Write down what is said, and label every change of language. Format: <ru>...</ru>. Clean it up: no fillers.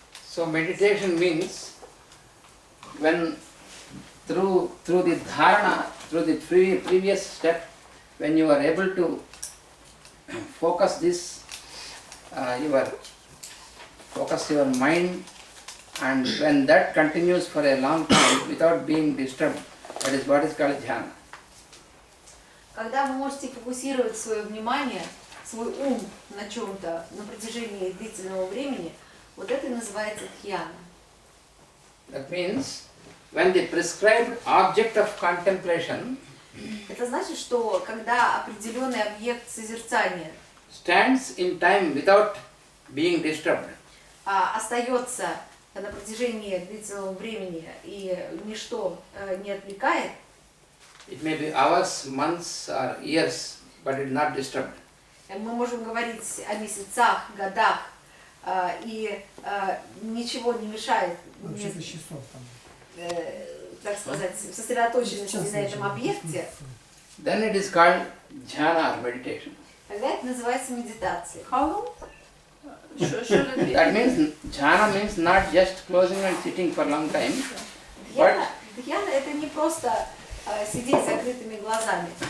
<en>So meditation means when through the dharana, through the previous step, when you are able to focus this, focus your mind, and when that continues for a long time without being disturbed, that is what is called dhyana.</en> <ru>Когда вы можете фокусировать свое внимание, свой ум на чем-то на протяжении длительного времени, вот это и называется дхьяна.</ru> <en>That means when the prescribed object of contemplation</en> <ru>Это значит, что когда определенный объект созерцания</ru> <en>stands in time without being disturbed,</en> <ru>остается на протяжении длительного времени и ничто не отвлекает,</ru> <en>it may be hours, months or years, but it is not disturbed.</en> <ru>мы можем говорить о месяцах, годах, и ничего не мешает, Вообще-то часов там. так сказать, сосредоточенности на этом объекте,</ru> <en>Then it is called dhyana or meditation.</en> <ru>тогда это называется медитацией.</ru> <en>How long? That means dhyana means not just closing and sitting for a long time,</en> <ru>Дхьяна это не просто сидеть с закрытыми глазами,</ru>